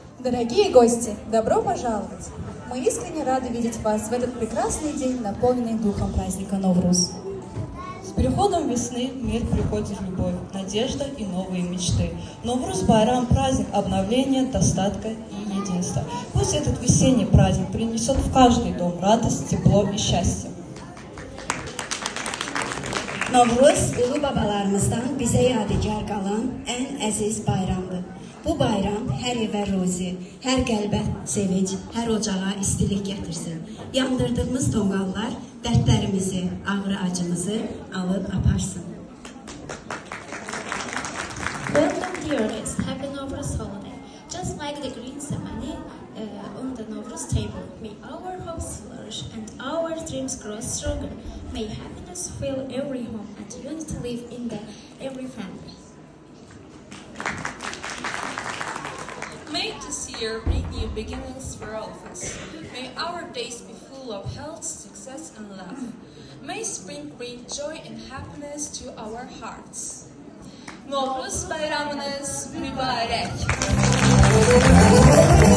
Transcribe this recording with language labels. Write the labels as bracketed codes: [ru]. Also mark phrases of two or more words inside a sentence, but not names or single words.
[ru] Дорогие гости, добро пожаловать! Мы искренне рады видеть вас в этот прекрасный день, наполненный духом праздника Новруз. С приходом весны в мир приходит любовь, надежда и новые мечты. Новруз Байрам – праздник обновления, достатка и единства. Пусть этот весенний праздник принесет в каждый дом радость, тепло и счастье. [az] Novruz ulu babalarımızdan bizə yadigar qalan ən əziz bayramdır. Bu bayram hər evə ruzi, hər qəlbə sevinç, hər ocağa istilik gətirsin. Yandırdığımız tonqallar dərdlərimizi, ağrı acımızı alıb aparsın. [en] Welcome dear guests, happy Novruz holiday. Just like the green semani on the Novruz table, may our hopes flourish and our dreams grow stronger. May happiness fill every home and unity live in every family. May this year bring new beginnings for all of us. May our days be full of health, success and love. May spring bring joy and happiness to our hearts. [az] Novruz Bayramınız mübarek.